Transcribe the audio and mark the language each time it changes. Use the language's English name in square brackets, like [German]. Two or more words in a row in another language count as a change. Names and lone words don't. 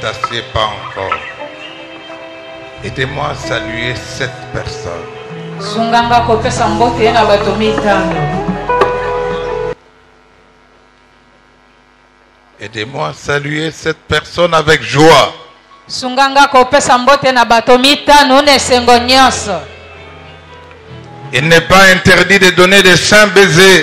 [French] remerciez pas encore. Aidez-moi à saluer 7 personnes. [Lingala] Sunganga kopesa mbote na bato mitano. [French] Aidez-moi à saluer 7 personnes avec joie. [Lingala] Sunganga kopesa mbote na bato mitano ne sengo nyonso. [French] Il n'est pas interdit de donner des saints baisers.